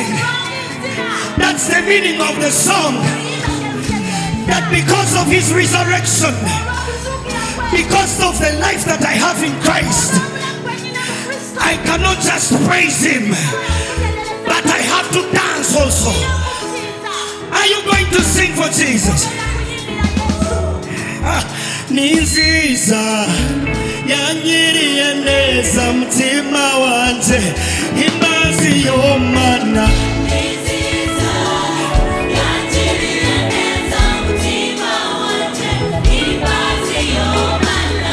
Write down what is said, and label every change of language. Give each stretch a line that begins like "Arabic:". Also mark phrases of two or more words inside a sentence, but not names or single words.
English: That's the meaning of the song. That because of his resurrection, because of the life that I have in Christ, I cannot just praise him, but I have to dance also. Are you going to sing for Jesus?
Rundi: Ninziza yanyiriye neza mutima wanje imbazi y'Imana. Ninziza yanyiriye neza mutima wanje imbazi y'Imana.